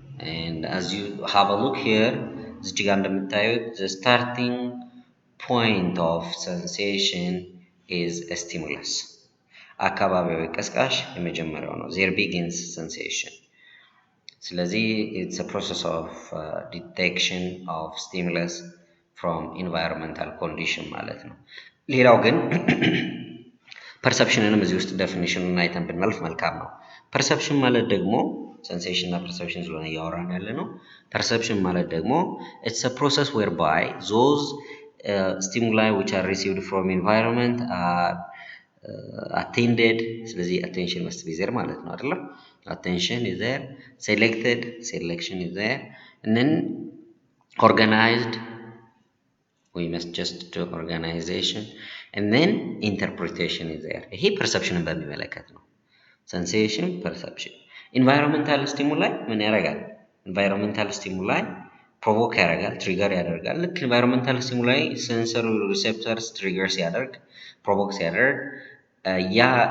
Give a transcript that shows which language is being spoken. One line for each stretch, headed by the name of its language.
English: And as you have a look here,
Amharic: እዚህ ጋር እንደምታዩት
English: the starting point of sensation is a stimulus.
Amharic: አካባቢያዊ ቀስቃሽ የመጀመሪያው ነው።
English: There begins sensation.
Amharic: ስለዚህ
English: it's a process of detection of stimulus from environmental condition
Amharic: ማለት ነው። ሌላው ግን ፐርሰፕሽንንም እዚህ ውስጥ ዴፊኒሽኑን አይተን ብናልፍ መልካም ነው። ፐርሰፕሽን ማለት ደግሞ ሴንሴሽን እና ፐርሰፕሽን ስለሆነ እያወራን ያለ ነው። ፐርሰፕሽን ማለት ደግሞ
English: it's a process whereby those stimuli which are received from environment are attended. ስለዚህ attention must be there
Amharic: ማለት ነው አይደለም?
English: Attention is there, selection is there, and then organized. We must just do organization, and then interpretation is there.
Amharic: ይሄ ፐርሰፕሽንን በሚመለከት ነው። sensation, perception. environmental stimuli ምን ያደርጋል? environmental stimuli ፕሮቮክ ያደርጋል፣ ትሪገር ያደርጋል። ልክ environmental stimuli sensory receptors ትሪገር ሲያደርግ ፕሮቮክ ሲያደርግ ያ